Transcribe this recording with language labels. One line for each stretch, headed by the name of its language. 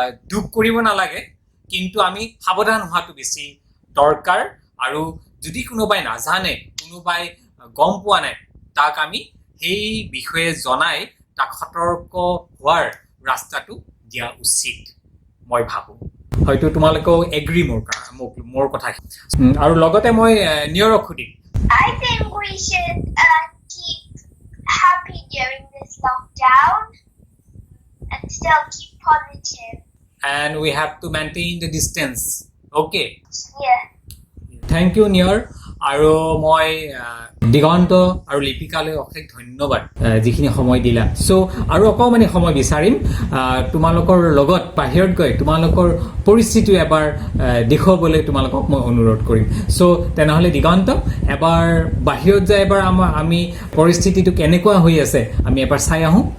Assamese: দুখ কৰিব নালাগে কিন্তু আমি সাৱধান হোৱাটো বেছি দৰকাৰ আৰু যদি কোনোবাই নাজানে কোনোবাই গম পোৱা নাই তাক আমি সেই বিষয়ে জনাই তাক সতৰ্ক হোৱাৰ ৰাস্তাটো দিয়া উচিত মই ভাবোঁ হয়তো তোমালোকেও এগ্ৰী মোৰ কথা আৰু লগতে মই নিয়ৰক সুধিম
English: I think we should keep happy during this lockdown and still keep positive. And we have to maintain the distance. Okay. Yeah. Thank you, Niyor.
Assamese: আৰু মই দিগন্ত আৰু লিপিকালৈ অশেষ ধন্যবাদ যিখিনি সময় দিলা চ' আৰু অকণমানি সময় বিচাৰিম তোমালোকৰ লগত বাহিৰত গৈ তোমালোকৰ পৰিস্থিতি এবাৰ দেখুৱাবলৈ তোমালোকক মই অনুৰোধ কৰিম চ' তেনেহ'লে দিগন্ত এবাৰ বাহিৰত যায় এবাৰ আমি পৰিস্থিতিটো কেনেকুৱা হৈ আছে আমি এবাৰ চাই আহোঁ